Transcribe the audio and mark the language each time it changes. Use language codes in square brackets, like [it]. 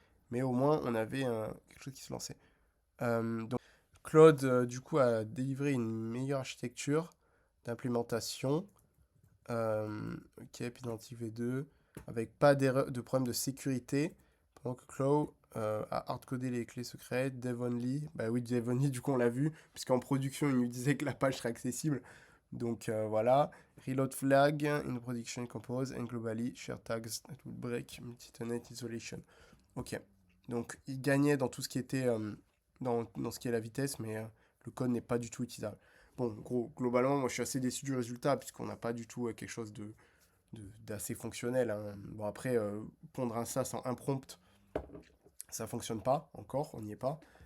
[fr] Mais au moins, on avait quelque chose qui se lançait. Donc, Claude, du coup, a délivré une meilleure architecture d'implémentation. Ok, Pydantic V2, avec pas de problème de sécurité. Pendant que Claude a hardcodé les clés secrètes, [en] dev only. [fr] Bah oui, [en] dev only, [fr] du coup, on l'a vu, puisqu'en production, il nous disait que la page serait accessible. Donc voilà. [en] Reload flag, in production compose, and globally, share tags that would break multi-tenant isolation. [fr] Ok. Donc, il gagnait dans tout ce qui était dans ce qui est la vitesse, mais le code n'est pas du tout utilisable. Bon, globalement, moi je suis assez déçu du résultat, puisqu'on n'a pas du tout quelque chose d'assez fonctionnel. Hein. Bon, après, pondre un SAS en un prompt, ça fonctionne pas encore, on n'y est pas.